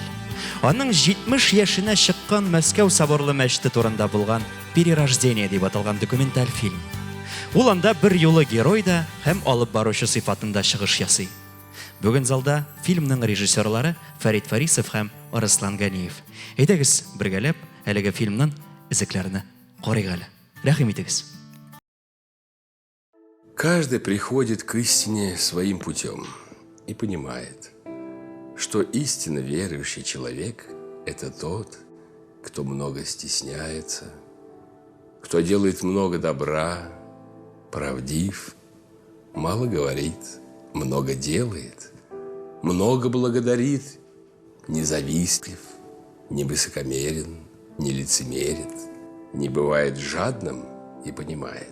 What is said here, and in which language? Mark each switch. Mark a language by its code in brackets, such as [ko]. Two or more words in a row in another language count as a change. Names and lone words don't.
[tt] Аның 70 яшенә чыккан Мәскәү соборлы мәчете турында булган «Перерождение» дип аталган документаль фильм. Ул анда бер юлы герой да һәм алып баручы сыйфатында чыгыш ясый. Бүген залда фильмның режиссерлары Фәрит Фарисов һәм Арыслан Ганиев. Әйдәгез, бергәләп әлеге фильмның изекләренә карыйк әле. Рәхим итегез. [ru] Каждый приходит к истине своим путем и понимает, что истинно верующий человек – это тот, кто много стесняется, кто делает много добра, правдив, мало говорит, много делает, много благодарит, не завистлив, не высокомерен, не лицемерит, не бывает жадным и понимает.